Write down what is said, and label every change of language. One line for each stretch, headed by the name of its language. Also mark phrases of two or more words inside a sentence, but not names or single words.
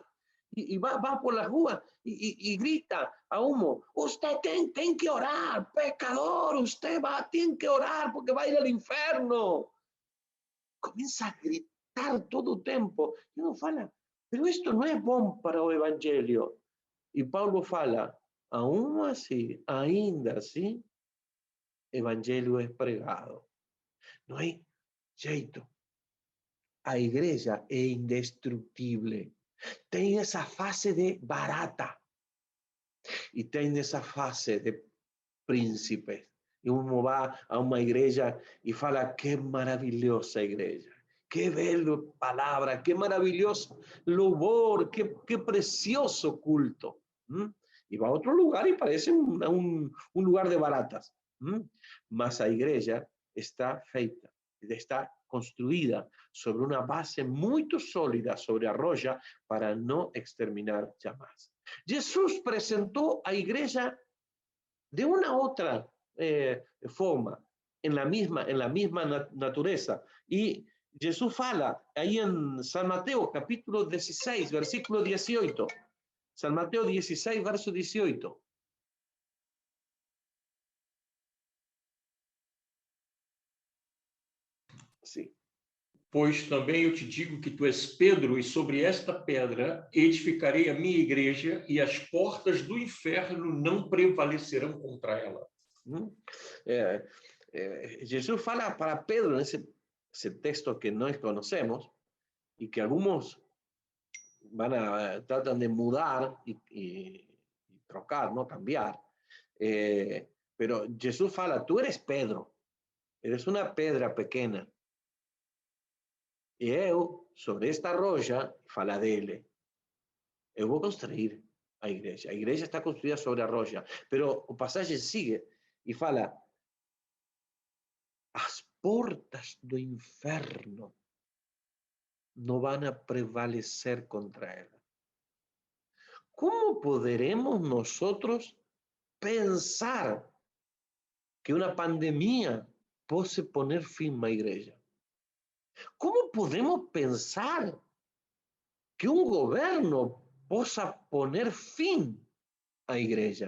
Spanish: Y va por la rua y grita a humo, usted tiene que orar, pecador, usted tiene que orar porque va a ir al infierno. Comienza a gritar todo el tiempo. Y uno fala, pero esto no es bom para el evangelio. Y Paulo fala, aún así, ainda así, evangelio es pregado. No hay jeito.
Portuguese: A igreja é indestrutível. Tem essa fase de barata e tem essa fase de príncipe. E uno vai a uma igreja e fala, que maravilhosa igreja, que bela palavra, que maravilhoso louvor, que precioso culto. E vai a outro lugar e parece um lugar de baratas. Mas a igreja está feita, está construida sobre
Spanish: una base muy sólida
Portuguese: sobre a rocha
Spanish: para no exterminar jamás. Jesús presentó a iglesia de una otra forma. en la misma natureza. Y Jesús fala ahí en San Mateo, capítulo 16, versículo 18. San Mateo 16, verso 18. Sí.
Portuguese: Pois também eu te digo que tu és Pedro, e sobre esta pedra edificarei a minha igreja, e as portas do inferno não prevalecerão contra ela.
Spanish: Jesús fala para Pedro en ese texto que nós conocemos y que algunos tratan de mudar y trocar, ¿no? Cambiar. Pero Jesús fala, tú eres Pedro, eres una pedra pequeña.
Portuguese: E eu, sobre esta rocha, fala dele, eu vou construir a igreja. A igreja está construída sobre a rocha.
Spanish: Pero o pasaje sigue e fala,
Portuguese: as portas do inferno
Spanish: no van a prevalecer contra ela. ¿Cómo poderemos nosotros pensar que una pandemia puede poner fin a la iglesia? ¿Cómo podemos pensar que un gobierno pueda poner fin a la iglesia?